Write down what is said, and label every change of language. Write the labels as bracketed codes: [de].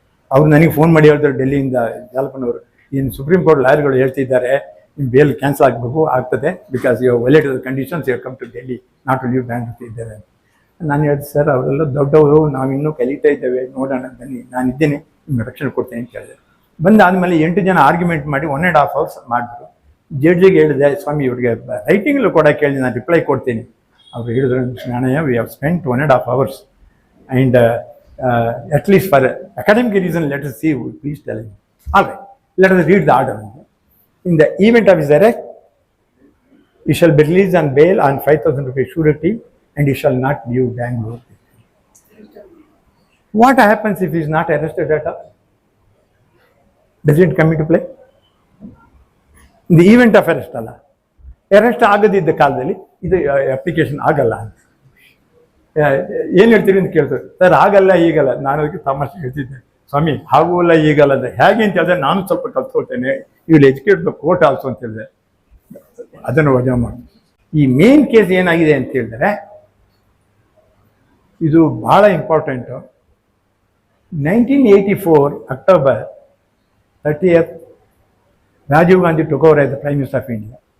[kn] ಅವ್ರು ನನಗೆ ಫೋನ್ ಮಾಡಿ ಹೇಳ್ತಾರೆ ಡೆಲ್ಲಿಯಿಂದ, ಜಾಲಪ್ಪನವರು, ಏನು ಸುಪ್ರೀಂ ಕೋರ್ಟ್ ಲಾಯರ್ಗಳು ಹೇಳ್ತಿದ್ದಾರೆ ನಿಮ್ಮ ಬೇಲ್ ಕ್ಯಾನ್ಸಲ್ ಆಗ್ತದೆ, [en] because you violated the conditions you come to Delhi not to leave bank [kn] ಇದ್ದಾರೆ. ನಾನು ಹೇಳಿದೆ, ಸರ್ ಅವರೆಲ್ಲ ದೊಡ್ಡವರು, ನಾವಿನ್ನೂ ಕಲಿತಾ ಇದ್ದೇವೆ, ನೋಡೋಣ ಬನ್ನಿ, ನಾನಿದ್ದೇನೆ, ನಿಮ್ಗೆ ರಕ್ಷಣೆ ಕೊಡ್ತೇನೆ ಅಂತ ಹೇಳಿದೆ. ಬಂದಾದಮೇಲೆ 8 ಜನ ಆರ್ಗ್ಯುಮೆಂಟ್ ಮಾಡಿ 1.5 hours ಮಾಡಿದ್ರು. ಜಡ್ಜಿಗೆ ಹೇಳಿದೆ, ಸ್ವಾಮಿ ಇವ್ರಿಗೆ ರೈಟಿಂಗಲ್ಲೂ ಕೂಡ ಕೇಳಿದೆ, ನಾನು ರಿಪ್ಲೈ ಕೊಡ್ತೀನಿ. ಅವರು ಹೇಳಿದ್ರು, [en] Nanaiah, we have spent 1.5 hours and at least for academic reason let us see, please tell him. All right, let us read the order. In the event of his arrest He shall be released on bail on 5,000 rupees surety, and he shall not leave Bangalore. What happens if he is not arrested at all? Does it come into play? In the event of arrest [kn] ಅಲ್ಲ, arrest ಆಗದಿದ್ದ ಕಾಲದಲ್ಲಿ ಇದು application ಆಗಲ್ಲ ಅಂತ ಏನು ಹೇಳ್ತೀರಿ ಅಂತ ಕೇಳ್ತಾರೆ. Sir ಆಗಲ್ಲ ಈಗಲ್ಲ. ನಾನು ಅದಕ್ಕೆ ತಮಾಷೆ ಹೇಳ್ತಿದ್ದೆ, ಸ್ವಾಮಿ ಆಗುವಲ್ಲ ಈಗಲ್ಲ ಅಂದರೆ ಹೇಗೆ ಅಂತ ಹೇಳಿದ್ರೆ ನಾನು ಸ್ವಲ್ಪ ಕಲ್ತ್ಕೊಳ್ತೇನೆ, [en] you will educate the court also [kn] ಅಂತ ಹೇಳಿದೆ. ಅದನ್ನು ವಜಾ ಮಾಡಿ. ಈ ಮೇನ್ ಕೇಸ್ ಏನಾಗಿದೆ ಅಂತ ಹೇಳಿದ್ರೆ ಇದು ಬಹಳ important. [en] 1984 October 30th, Rajiv Gandhi took over as the Prime Minister of India.